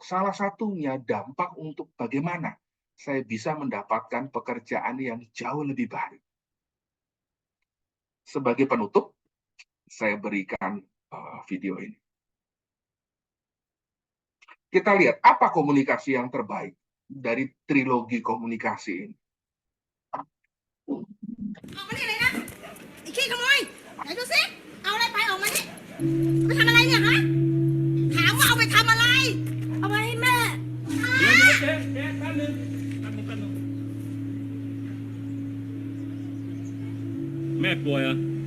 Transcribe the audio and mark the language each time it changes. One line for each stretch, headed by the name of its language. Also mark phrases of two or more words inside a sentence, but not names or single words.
Indonesian: Salah satunya dampak untuk bagaimana saya bisa mendapatkan pekerjaan yang jauh lebih baik. Sebagai penutup, saya berikan video ini. Kita lihat apa komunikasi yang terbaik dari trilogi komunikasi ini.
Thai: ไอ้ขี้ขโมยไหนดูสิเอาอะไรไปออกมานี่ไปทำอะไรเนี่ยฮะถามว่าเอาไปทำอะไรเอาไปให้แม่ เจ๊แป๊บนึงแม่ป่วยอ่ะ